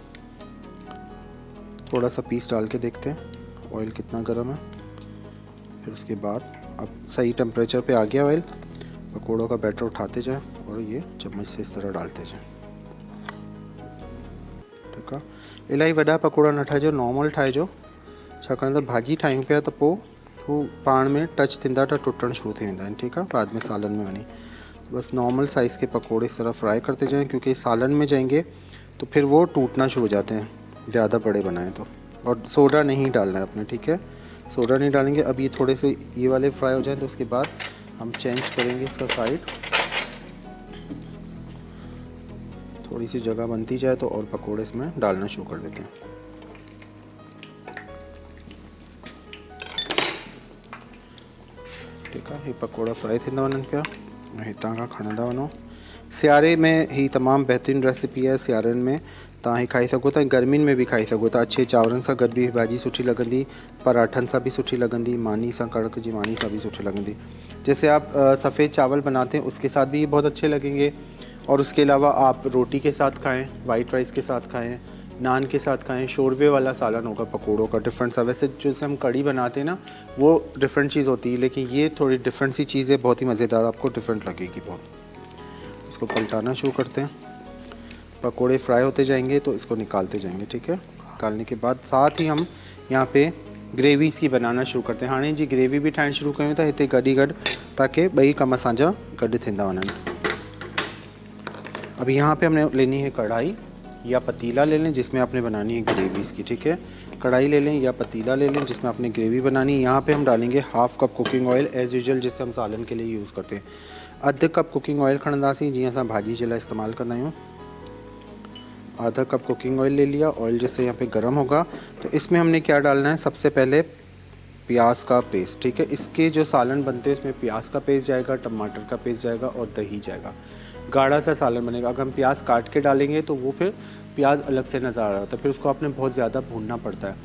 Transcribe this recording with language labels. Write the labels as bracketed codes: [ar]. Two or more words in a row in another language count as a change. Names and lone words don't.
[hi] थोड़ा सा पीस डाल के देखते हैं ऑयल कितना गर्म है। फिर उसके बाद अब सही टेम्परेचर पे आ गया ऑयल। पकोड़ों का बैटर उठाते जाएं और ये चम्मच से इस तरह डालते जाएं, ठीक है। [sd] इलाही वॾा पकोड़ा न ठाहिजो, नॉर्मल ठाहिजो, छाकाणि त भाॼी ठाहियूं पिया त पोइ हू पाण में टच थींदा त टुटणु शुरू थी वेंदा आहिनि, ठीकु आहे, बाद में सालन में वञी। [hi] बस [en] normal size [hi] के पकोड़े इस तरह फ्राई करते जाएं क्योंकि सालन में जाएंगे तो फिर वो टूटना शुरू हो जाते हैं ज़्यादा बड़े बनाएं तो। और सोडा नहीं डालना है अपने, ठीक है, सोडा नहीं डालेंगे। अब ये थोड़े से ये वाले फ्राई हो जाएं तो उसके बाद हम चेंज करेंगे इसका साइड। थोड़ी सी जगह बनती जाए तो और पकोड़े इसमें डालना शुरू कर देते हैं, ठीक है। [sd] ये पकोड़ा फ्राई थींदा वञनि पिया, हितां खां खणंदा वञो। सियारे में ही तमामु बहितरीनु रेसिपी आहे। सियारनि में तव्हां ही खाई सघो था, गर्मियुनि में भी खाई सघो था। अच्छे चांवरनि सां गॾु बि भाॼी सुठी लॻंदी, पराठनि सां भी सुठी लॻंदी, मानी सां, कड़क जी मानी सां भी सुठी लॻंदी। [hi] जैसे आप सफ़ेद चावल बनाते हैं उसके साथ भी ये बहुत अच्छे लगेंगे। और उसके अलावा आप रोटी के साथ खाएँ, [en] white rice [hi] के साथ खाएँ, नान के साथ खाएं। शोरवे वाला सालन होगा पकोड़ों का, डिफरेंट सा। वैसे जैसे हम कड़ी बनाते हैं ना वो डिफरेंट चीज़ होती है, लेकिन ये थोड़ी डिफरेंट सी चीज़ है, बहुत ही मज़ेदार, आपको डिफरेंट लगेगी बहुत। इसको पलटाना शुरू करते हैं। पकोड़े फ्राई होते जाएंगे तो इसको निकालते जाएंगे, ठीक है। निकालने के बाद साथ ही हम यहाँ पे ग्रेवीज़ की बनाना शुरू करते हैं। [sd] हाँ जी, ग्रेवी भी ठाहिण शुरू कयूं था हिते गॾु गॾु, ताकि ॿई कम असांजा गॾु थींदा वञनि। [hi] अब यहाँ पे हमने लेनी है कढ़ाई या पतीला ले लें जिसमें आपने बनानी है ग्रेवीज़ की, ठीक है। कढ़ाई ले लें या पतीला ले लें जिसमें आपने ग्रेवी बनानी है। यहाँ पे हम डालेंगे [en] half cup cooking oil, as usual [hi] जिससे हम सालन के लिए यूज़ करते हैं। [sd] अधु कप [en] cooking oil [sd] खणंदासीं, जीअं असां भाॼी जे लाइ इस्तेमालु कंदा आहियूं। [hi] आधा कप [en] cooking oil [hi] ले लिया। ऑयल जैसे यहाँ पे गर्म होगा तो इसमें हमने क्या डालना है, सबसे पहले प्याज का पेस्ट, ठीक है। इसके जो सालन बनते हैं इसमें प्याज का पेस्ट जाएगा, टमाटर का पेस्ट जाएगा और दही जाएगा। गाढ़ा सा सालन बनेगा। अगर हम प्याज काट के डालेंगे तो वो फिर प्याज अलग से नज़र आ रहा था, फिर उसको आपने बहुत ज़्यादा भूनना पड़ता है।